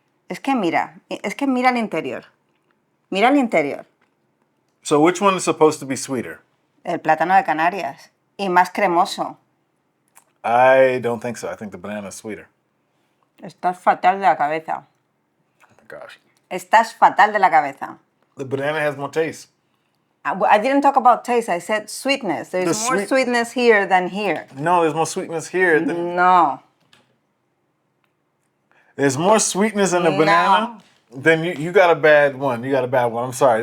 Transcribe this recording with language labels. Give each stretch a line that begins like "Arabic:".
Spanish: Es que mira el interior. Mira el interior.
English: So which one is supposed to be sweeter?
Spanish: El plátano de Canarias. Y más cremoso.
English: I don't think so. I think the banana is sweeter.
Spanish: Estás fatal de la cabeza.
English: Oh my gosh.
Spanish: Estás fatal de la cabeza.
English: The banana has more taste. I didn't talk about taste. I said sweetness. There's The more sweet- sweetness here than here. No, there's more sweetness here. No. There's more sweetness in the banana. Then you got a bad one. You got a bad one. I'm sorry.